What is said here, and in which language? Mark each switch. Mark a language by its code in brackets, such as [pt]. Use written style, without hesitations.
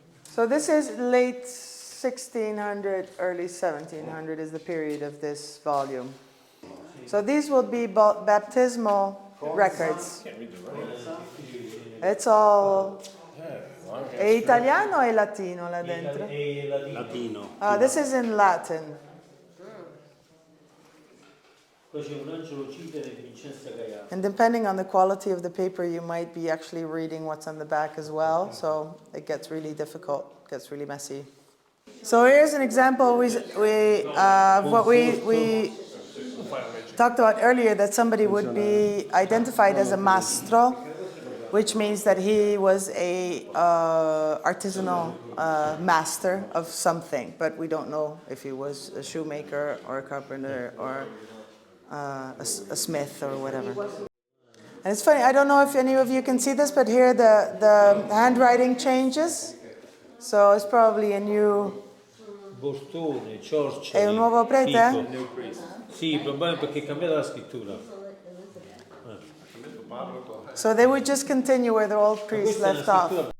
[en] So this is late 1600, early 1700 is the period of this volume. So these will be baptismal records. It's all... [it] È italiano o è latino là dentro? Latino. [en] This is in Latin. And depending on the quality of the paper, you might be actually reading what's on the back as well. So it gets really difficult, gets really messy. So here's an example of what we talked about earlier, that somebody would be identified as a mastro, which means that he was a artisanal master of something, but we don't know if he was a shoemaker or a carpenter or a smith or whatever. And it's funny, I don't know if any of you can see this, but here the handwriting changes. So it's probably a new... [it] Bortone, Ciorcia. È un nuovo prete? Sì, probabilmente perché è cambiata la scrittura. [en] So they would just continue where the old priest left off.